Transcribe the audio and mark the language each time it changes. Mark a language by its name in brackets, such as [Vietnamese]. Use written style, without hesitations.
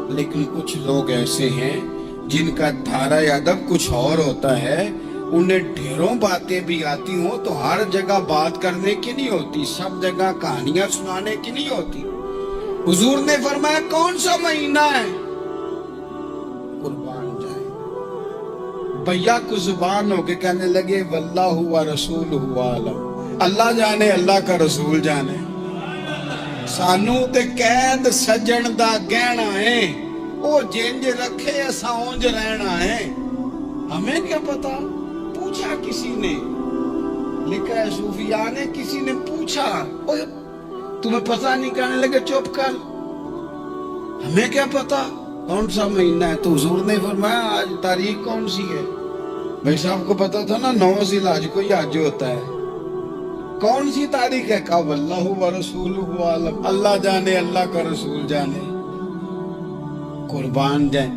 [Urdu] لیکن کچھ لوگ ایسے ہیں جن کا دھارا ادب کچھ اور ہوتا ہے، انہیں ڈھیروں باتیں بھی آتی ہوں تو ہر جگہ بات کرنے کی نہیں ہوتی، سب جگہ کہانیاں سنانے کی نہیں ہوتی. حضور نے فرمایا کون سا مہینہ ہے؟ قربان جائے بھیا کو زبان ہو کے کہنے لگے [Arabic] واللہ و رسولہ عالم، [Urdu] اللہ جانے اللہ کا رسول جانے. [Punjabi] سانو تے قید سجن دا گہنا ہے، او جنج رکھے اساں اونج رہنا ہے. [Urdu] ہمیں کیا پتا؟ پوچھا کسی نے، لکھا ہے صوفیاء نے، کسی نے پوچھا تمہیں پتہ نہیں، کہنے لگے چپ کر، ہمیں کیا پتا کون سا مہینہ ہے. تو حضور نے فرمایا آج تاریخ کون سی ہے؟ بھائی صاحب کو پتا تھا نا 9 ذی الحج کو یہ حج ہوتا ہے، کون سی تاریخ ہے؟ کہا [Arabic] واللہ و رسولہ عالم، [Urdu] اللہ جانے اللہ کا رسول جانے. قربان جائیں.